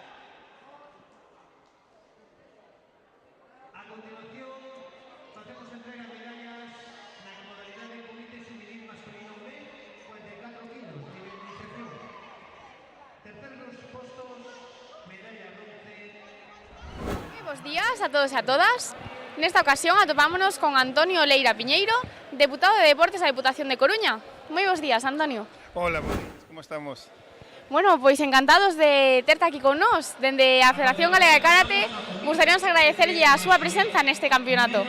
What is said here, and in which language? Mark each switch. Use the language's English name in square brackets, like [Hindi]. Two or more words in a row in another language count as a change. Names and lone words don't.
[Spanish] A continuación, hacemos entrega de medallas en la modalidad del Comité Juvenil Masculino B, 54 kilos, nivel de iniciación. Terceros puestos, medalla bronce. Buenos días a todos y a todas. [Galician] En esta ocasión atopámonos con Antonio Leira Piñeiro, deputado de Deportes a Deputación de Coruña. Moi bons días, Antonio. [Spanish] Hola, como estamos? [Galician] Bueno, pois encantados de terte aquí con nós. Dende a Federación Galega de Karate, gustaríamos agradecerlle a súa presenza neste campeonato.